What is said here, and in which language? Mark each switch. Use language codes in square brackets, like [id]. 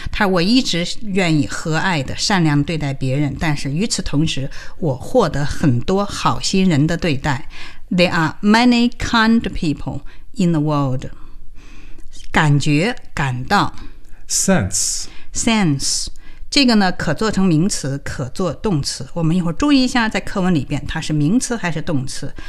[zh] 他说我一直愿意和蔼的善良对待别人，但是与此同时我获得很多好心人的对待。 [en] There are many kind people in the world。 [zh] 感觉感到 [en] Sense [zh] Sense，这个呢可做成名词可做动词，我们一会儿注意一下在课文里边它是名词还是动词。